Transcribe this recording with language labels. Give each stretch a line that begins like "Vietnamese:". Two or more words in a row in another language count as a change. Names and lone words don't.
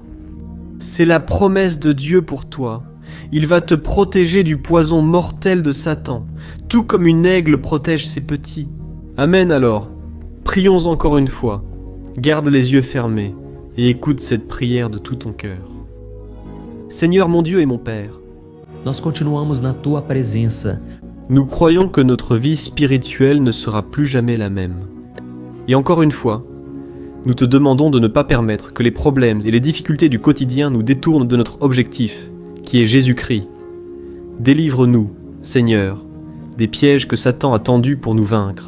French: C'est la promesse de Dieu pour toi. Il va te protéger du poison mortel de Satan, tout comme une aigle protège ses petits. Amen alors. Prions encore une fois. Garde les yeux fermés et écoute cette prière de tout ton cœur. Seigneur mon Dieu et mon Père,
Portuguese: Nós continuamos na tua presença.
French: nous croyons que notre vie spirituelle ne sera plus jamais la même. Et encore une fois, nous te demandons de ne pas permettre que les problèmes et les difficultés du quotidien nous détournent de notre objectif, qui est Jésus-Christ. Délivre-nous, Seigneur, des pièges que Satan a tendus pour nous vaincre.